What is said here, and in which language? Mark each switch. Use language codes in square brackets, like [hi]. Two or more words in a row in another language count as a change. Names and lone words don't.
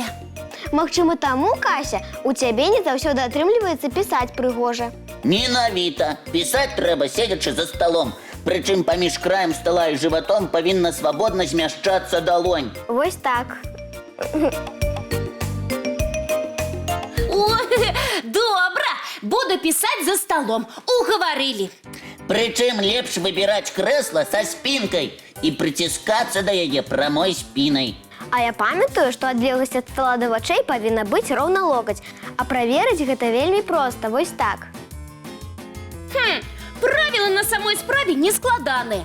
[be] Магчыма, таму, Кася, у цябе не заўсёды атрымліваецца пісаць прыгожа. Менавіта. Пісаць трэба, седячы за сталом. Прычым паміж краем стала і жыватом павінна свабодна змяшчацца далонь. Вось так. Ой, добра, [ru] буду писать за столом, уговорили. [be] Прычым лепш выбіраць крэсла са спінкай і прыціскацца да яе прамой спінай. А я памятаю, што адлегласць ад стала да вачэй павінна быць роўна локаць. А праверыць гэта вельмі проста, вось так. Правила на самой справе не складаныя.